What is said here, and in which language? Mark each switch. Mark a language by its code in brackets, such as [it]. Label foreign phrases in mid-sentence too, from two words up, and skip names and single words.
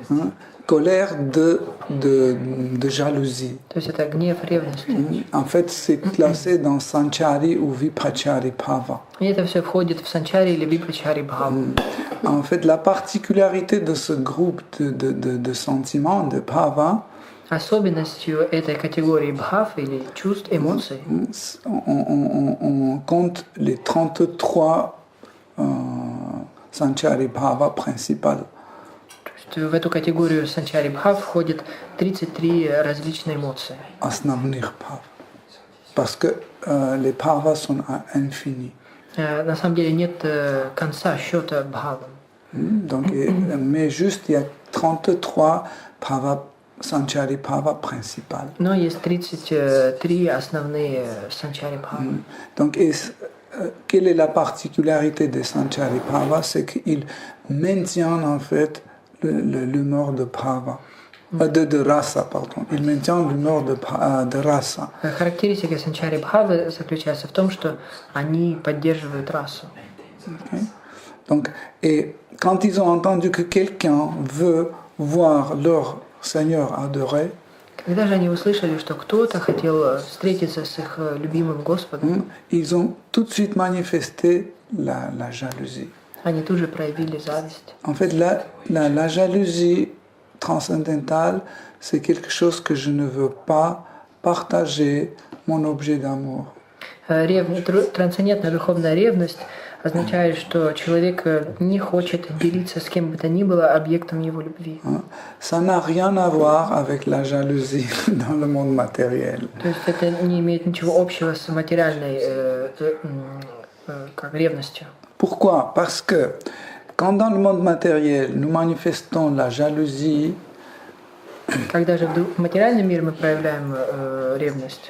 [fr] Colère de jalousie. [ru] То есть это гнев, ревность. [fr] En fait, c'est classé dans Sanchari ou Viprachari Bhava. [ru] И это все входит в санчари или випрачари бхаву. [fr] En fait, la particularité de ce groupe de sentiments, de Bhava, [ru] Особенностью этой категории бхав или чувств, эмоций, [fr] on compte les 33 Sanchari Bhava principales. [ru] то есть в эту категорию санчари бхав входит 33 различные эмоции. Asnavnir Bhava. [fr] Parce que les Bhavas sont à infini. [ru] На самом деле нет конца счета бхавам. [fr] Donc, mais juste, il y a 33 Bhava, Sanchari Bhava principales. [ru] Но есть 33 основные санчари бхавы. [fr] Donc, quelle est la particularité des Sanchari Bhava? C'est qu'ils maintiennent en fait l'humeur de Bhava, de rasa, pardon. Ils maintiennent l'humeur de rasa. [ru] Характеристика санчари бхавы заключается в том, что они поддерживают расу. [fr] Okay? Donc, et quand ils ont entendu que quelqu'un veut voir leur Seigneur adoré, [ru] Когда же они услышали, что кто-то хотел встретиться с их любимым Господом, [fr] ils ont tout de suite manifesté la jalousie. [ru] они тут же проявили зависть. [fr] En fait, la jalousie transcendantale, c'est quelque chose que je ne veux pas partager mon objet d'amour. [ru] Трансцендентная духовная ревность означает, что человек не хочет делиться с кем бы то ни было объектом его любви. [fr] Ça n'a rien à voir avec la jalousie dans le monde matériel. [ru] То есть это не имеет ничего общего с материальной как ревностью. [fr] Pourquoi? Parce que quand dans le monde matériel, nous manifestons la jalousie, [ru] Когда же в материальном мире мы проявляем ревность,